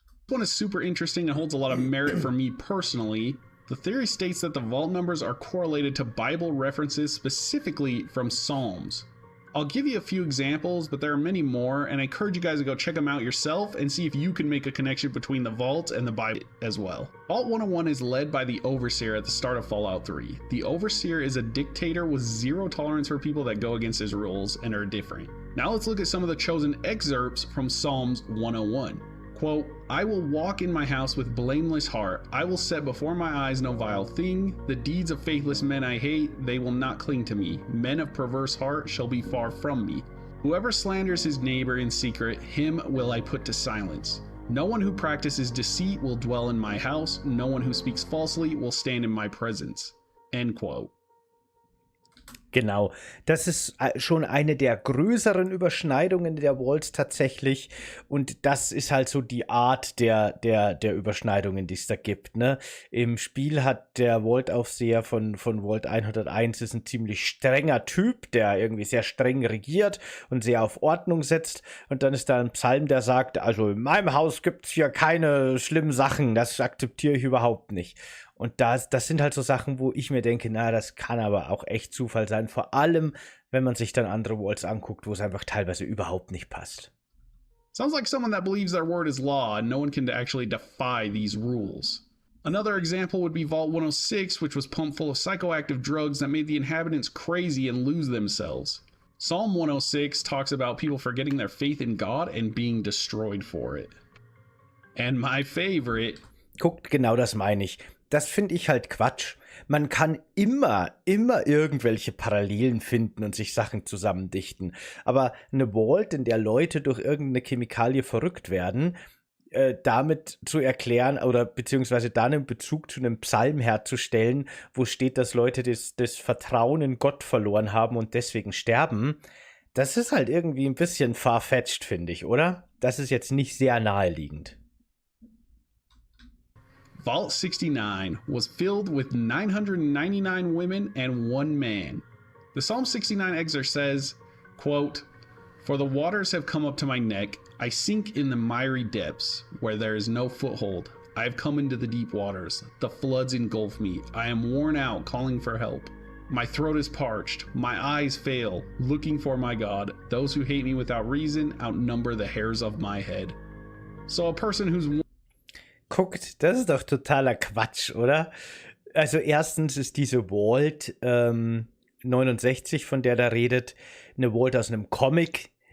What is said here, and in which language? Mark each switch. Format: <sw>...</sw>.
<en>This one is super interesting and holds a lot of merit for me personally. The theory states that the vault numbers are correlated to Bible references specifically from Psalms. I'll give you a few examples, but there are many more, and I encourage you guys to go check them out yourself and see if you can make a connection between the vault and the Bible as well. Vault 101 is led by the Overseer at the start of Fallout 3. The Overseer is a dictator with zero tolerance for people that go against his rules and are different. Now let's look at some of the chosen excerpts from Psalms 101. Quote, I will walk in my house with blameless heart. I will set before my eyes no vile thing. The deeds of faithless men I hate, they will not cling to me. Men of perverse heart shall be far from me. Whoever slanders his neighbor in secret, him will I put to silence. No one who practices deceit will dwell in my house. No one who speaks falsely will stand in my presence. End quote.</en> <de>Genau, das ist schon eine der größeren Überschneidungen der Vaults tatsächlich und das ist halt so die Art der Überschneidungen, die es da gibt, ne? Im Spiel hat der Vault-Aufseher von Vault 101 ist ein ziemlich strenger Typ, der irgendwie sehr streng regiert und sehr auf Ordnung setzt und dann ist da ein Psalm, der sagt, also in meinem Haus gibt es hier keine schlimmen Sachen, das akzeptiere ich überhaupt nicht. Und das sind halt so Sachen, wo ich mir denke, na, das kann aber auch echt Zufall sein. Vor allem, wenn man sich dann andere Vaults anguckt, wo es einfach teilweise überhaupt nicht passt.</de> <en>Sounds like someone that believes their word is law and no one can actually defy these rules. Another example would be Vault 106, which was pumped full of psychoactive drugs that made the inhabitants crazy and lose themselves. Psalm 106 talks about people forgetting their faith in God and being destroyed for it. And my favorite.</en> <de>Guckt, genau das meine ich. Das finde ich halt Quatsch. Man kann immer irgendwelche Parallelen finden und sich Sachen zusammendichten. Aber eine Vault, in der Leute durch irgendeine Chemikalie verrückt werden, damit zu erklären oder beziehungsweise dann einen Bezug zu einem Psalm herzustellen, wo steht, dass Leute das Vertrauen in Gott verloren haben und deswegen sterben, das ist halt irgendwie ein bisschen far-fetched, finde ich, oder? Das ist jetzt nicht sehr naheliegend.</de> <en>Vault 69 was filled with 999 women and one man. The Psalm 69 excerpt says, quote, For the waters have come up to my neck. I sink in the miry depths where there is no foothold. I have come into the deep waters. The floods engulf me. I am worn out, calling for help. My throat is parched. My eyes fail, looking for my God. Those who hate me without reason outnumber the hairs of my head. So a person who's</en> <de>Guckt, das ist doch totaler Quatsch, oder? Also erstens ist diese Vault 69, von der da redet, eine Vault aus einem Comic.</de>